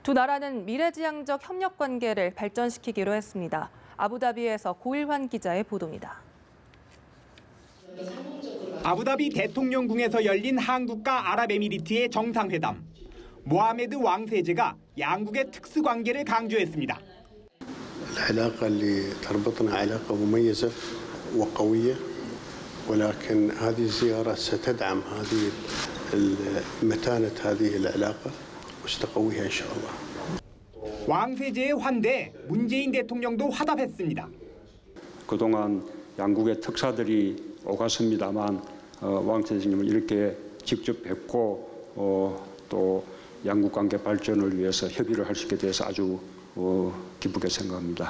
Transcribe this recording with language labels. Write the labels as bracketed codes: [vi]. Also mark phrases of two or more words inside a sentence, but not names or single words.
[ko] 두 나라는 미래지향적 협력 관계를 발전시키기로 했습니다. 아부다비에서 고일환 기자의 보도입니다. 아부다비 대통령궁에서 열린 한국과 아랍에미리트의 정상회담. 모하메드 왕세제가 양국의 특수관계를 강조했습니다. [ar] العلاقة اللي تربطنا علاقة مميزة وقوية ولكن هذه الزيارة ستدعم هذه متانة هذه العلاقة وستقويها إن شاء الله. [ko] 왕세제의 환대에 문재인 대통령도 화답했습니다. 그동안 양국의 특사들이 오갔습니다만 왕세제님을 이렇게 직접 뵙고 또 양국 관계 발전을 위해서 협의를 할 수 있게 돼서 아주 기쁘게 생각합니다.